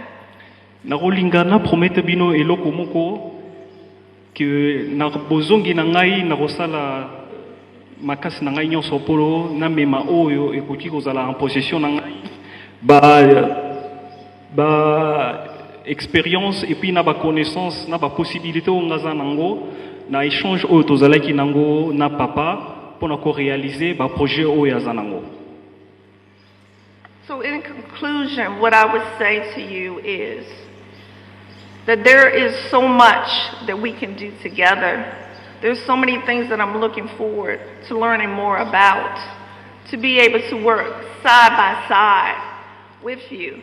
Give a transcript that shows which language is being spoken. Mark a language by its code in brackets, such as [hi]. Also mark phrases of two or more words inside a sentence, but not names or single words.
[ln] Nakolinga na promete bino eloko moko que na bozongi na ngai na kosala makasi na ngai nyonso polo na mema oyo ekoki kozala [fr] en possession [ln] na ngai ba expérience [fr] et puis [ln] na ba connaissance na ba possibilité o ngaza nango na échange oyo tozalaki nango na papa pour na ko réaliser ba projet oyo yaza nango. [en] So in conclusion, what I would say to you is that there is so much that we can do together There's so many things that I'm looking forward to learning more about, to be able to work side by side with you.